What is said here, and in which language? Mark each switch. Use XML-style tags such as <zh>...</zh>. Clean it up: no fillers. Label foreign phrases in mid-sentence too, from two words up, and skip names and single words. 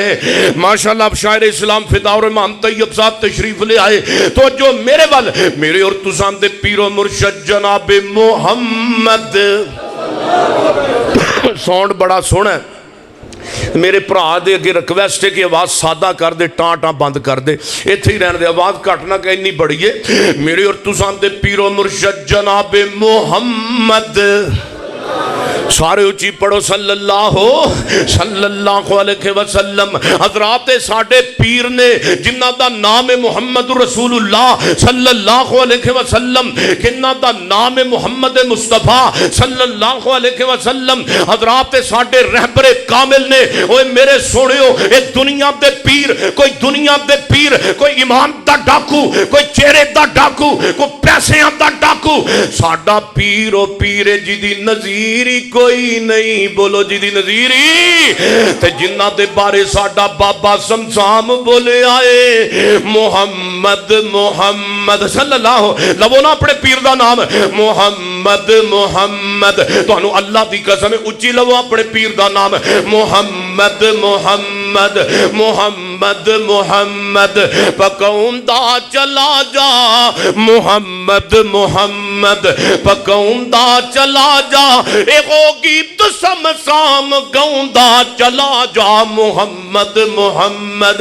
<pa>ماشاءاللہ شاعر اسلام فداالرحمان طیب صاحب تشریف لے آئے تو جو میرے ول میرے اور تساں دے پیرو مرشد جنابِ محمد ساؤنڈ بڑا سوہنا ہے. میرے بھرا دے اگے ریکوئسٹ ہے کہ آواز سادہ کر دے، ٹاں ٹاں بند کر دے، ایتھے ہی رہنے دے، آواز گھٹ نا کہیں انی بڑی ہے. میرے اور تساں دے پیرو مرشد جنابِ محمد سارے اچی پڑھو</pa> <ar>صلى الله عليه وسلم.</ar> <pa>حضرات ساڈے پیر نے جنہاں دا نام ہے محمد</pa> <ar>رسول الله صلى الله عليه وسلم,</ar> <pa>جنہاں دا نام ہے محمد مصطفیٰ</pa> <ar>صلى الله عليه وسلم.</ar> <pa>حضرات ساڈے رہبرِ کامل نے اوئے میرے سونیو اے دنیا دے پیر، کوئی دنیا دے پیر، کوئی ایمان دا ڈاکو، کوئی چہرے دا ڈاکو، کوئی پیسیاں دا ڈاکو. ساڈا پیر او پیر ہے جدی نظیری کوئی نہیں، بولو جی دی نظیری. تے جنہاں دے بارے ساڈا بابا صمصام بولے آئے محمد محمد صلی اللہ, لوو نا اپنے پیر دا نام محمد محمد. تہانوں اللہ دی قسم ہے اچی لوو اپنے پیر دا نام محمد محمد محمد محمد. پکاؤندا چلا جا محمد محمد، پکاؤندا چلا جا اے گیت صمصام گاؤندا چلا جا محمد محمد.</pa>